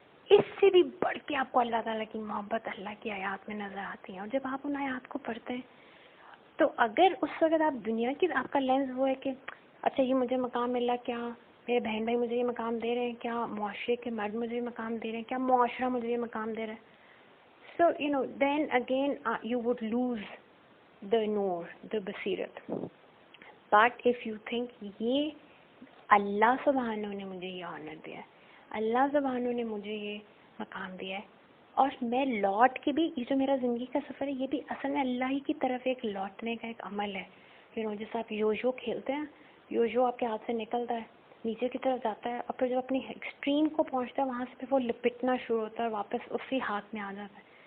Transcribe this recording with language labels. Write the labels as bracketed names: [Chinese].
[Urdu] اس سے بھی بڑھ کے آپ کو اللہ تعالیٰ کی محبت اللہ کی آیات میں نظر آتی ہے. اور جب آپ ان آیات کو پڑھتے ہیں تو اگر اس وقت آپ دنیا کی، آپ کا لینس وہ ہے کہ اچھا یہ مجھے مقام ملا، کیا میرے بہن بھائی مجھے یہ مقام دے رہے ہیں، کیا معاشرے کے مرد مجھے یہ مقام دے رہے ہیں، کیا معاشرہ مجھے یہ مقام دے رہا ہے. [English] So then again you would lose the نور، the بصیرت. But if you think [Urdu] یہ اللہ سبحانہ نے مجھے یہ آنر دیا ہے، اللہ سبحانہ نے مجھے یہ مقام دیا ہے، اور میں لوٹ کے بھی، یہ جو میرا زندگی کا سفر ہے یہ بھی اصل میں اللہ ہی کی طرف ایک لوٹنے کا ایک عمل ہے. جیسے آپ یوزو کھیلتے ہیں، یوزو آپ کے ہاتھ سے نکلتا ہے، نیچے کی طرف جاتا ہے، اور پھر جب اپنی ایکسٹریم کو پہنچتا ہے وہاں سے پھر وہ لپٹنا شروع ہوتا ہے اور واپس اسی ہاتھ میں آ جاتا ہے.